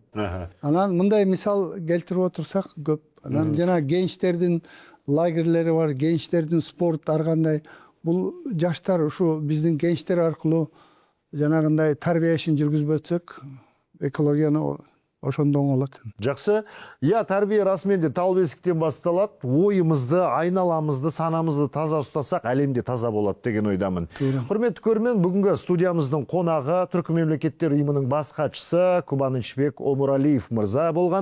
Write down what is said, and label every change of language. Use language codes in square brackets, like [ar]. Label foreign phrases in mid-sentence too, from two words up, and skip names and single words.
[ky] Анан мындай мисал келтирип отурсак көп. Анан жана генчтердин лагерлери бар, генчтердин спорт ар кандай. Бул жаштар ушу биздин генчтер аркылуу жанагындай тарбия ишин жүргүзбөсөк, экологияны ошондо оңолот. [kk] Жақсы. Я тарбия расымен де тал бесіктен басталат. Ойымызды, айналамызды, санамызды таза ұстасақ, әлемде таза болады деген ойдамын. Құрметті көрермен, бүгінгі студиямыздың қонағы Түркі мемлекеттер ұйымының бас хатшысы Кубанычбек Омуралиев мырза болған.